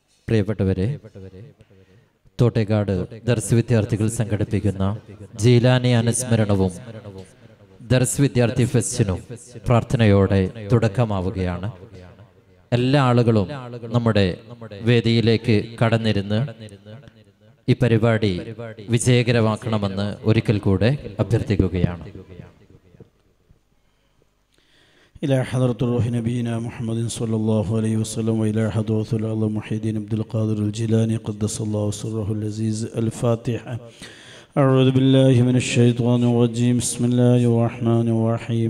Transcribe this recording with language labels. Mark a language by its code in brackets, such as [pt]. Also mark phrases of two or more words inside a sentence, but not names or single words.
[ml] പ്രിയപ്പെട്ടവരെ, തോട്ടേക്കാട് ദർസ് വിദ്യാർത്ഥികൾ സംഘടിപ്പിക്കുന്ന ജീലാനി അനുസ്മരണവും ദർസ് വിദ്യാർത്ഥി ഫെസ്റ്റിനും പ്രാർത്ഥനയോടെ തുടക്കമാവുകയാണ്. എല്ലാ ആളുകളും നമ്മുടെ വേദിയിലേക്ക് കടന്നിരുന്ന് ഈ പരിപാടി വിജയകരമാക്കണമെന്ന് ഒരിക്കൽ കൂടെ അഭ്യർത്ഥിക്കുകയാണ്. [ar] إلى حضرة روح نبينا محمد صلى الله عليه وسلم وإلى حضرة العظيم محي الدين عبد القادر الجيلاني قدس الله سره العزيز. الفاتحة. أعوذ بالله من الشيطان الرجيم. بسم الله الرحمن الرحيم.